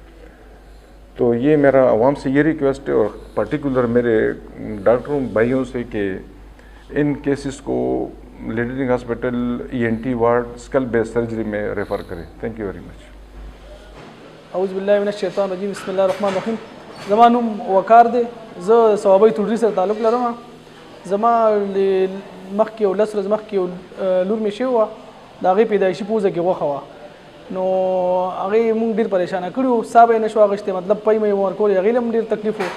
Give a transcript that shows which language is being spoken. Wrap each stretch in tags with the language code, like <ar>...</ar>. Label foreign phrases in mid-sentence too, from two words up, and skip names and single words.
<ur>تو یہ میرا عوام سے یہ ریکویسٹ ہے اور پرٹیکولر میرے ڈاکٹروں بھائیوں سے کہ ان کیسز کو لیڈنگ ہاسپٹل</ur> <en>ENT ward skull base surgery</en> <ur>میں ریفر کریں.</ur> <en>thank you very much.</en> <ar>اعوذ باللہ من الشیطان الرجیم. بسم اللہ الرحمن الرحیم.</ar> <ps>زما نوم وقار دی. زه ثوابی توډري سره تعلق لرم. زما مخکې یو 10 ورځې مخکې یو لور مې شوې وه, د هغې پیدایشي پوزه کې غوښه وه. نو هغې مونږ ډېر پریشانه کړي وو, ساه به یې نه شو اخیستی, مطلب پی مې ورکولې, هغې له هم ډېر تکلیف و.</ps>